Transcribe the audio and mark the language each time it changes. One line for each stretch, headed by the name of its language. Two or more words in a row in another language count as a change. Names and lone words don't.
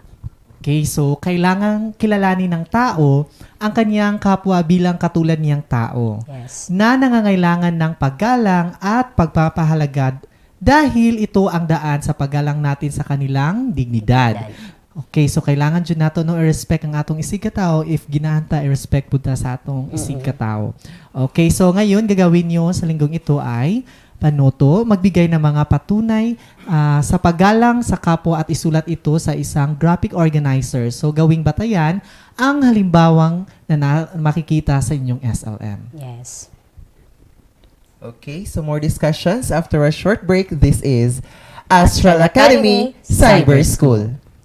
Filipino: Okay, so kailangan kilalanin ng tao ang kanyang kapwa bilang katulad niyang tao na nangangailangan ng paggalang at pagpapahalaga dahil ito ang daan sa paggalang natin sa kanilang dignidad.
Cebuano: Okay, so kailangan dyan nato no i-respect ang atong isigkatao if ginahanta i-respect punta sa atong isigkatao.
Filipino: Okay, so ngayon gagawin nyo sa linggong ito ay panuto, magbigay ng mga patunay sa paggalang sa kapwa at isulat ito sa isang
English: graphic organizer.
Filipino: So gawing batayan ang halimbawang na makikita sa inyong SLM.
English: Yes. Okay, so more discussions after a short break. This is Astral Academy Cyber School.